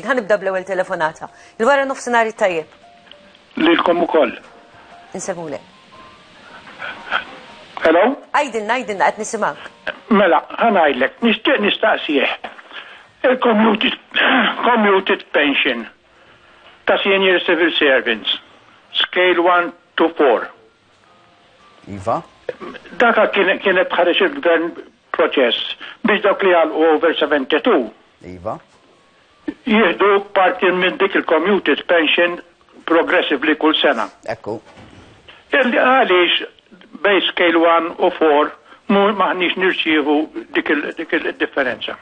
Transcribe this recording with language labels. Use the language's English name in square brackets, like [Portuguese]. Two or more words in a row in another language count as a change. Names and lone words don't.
[Maltese] Ħanibda bl-ewwel telefonata. Il-wara nofsinhar tajjeb. Lilkom ukoll. Insemulek. [English] Hello? [Maltese] Għajdilna, qed nisimgħak. Mela, ħanajdlek, nixtieq nistaqsih. Il- [English] commuted pension [Maltese] ta' [English] senior civil servants, scale 1 to 4. [Maltese] Iva? Daka kienet ħareġ il-gvern proċess biex dawk li għal over 72. Iva? Jieħdu parti minn dik il- [English] commuted pension progressively [Maltese] kull sena. Ekku. Għaliex bej scale 1 u 4 maħniex nirċievu dik il-differenza.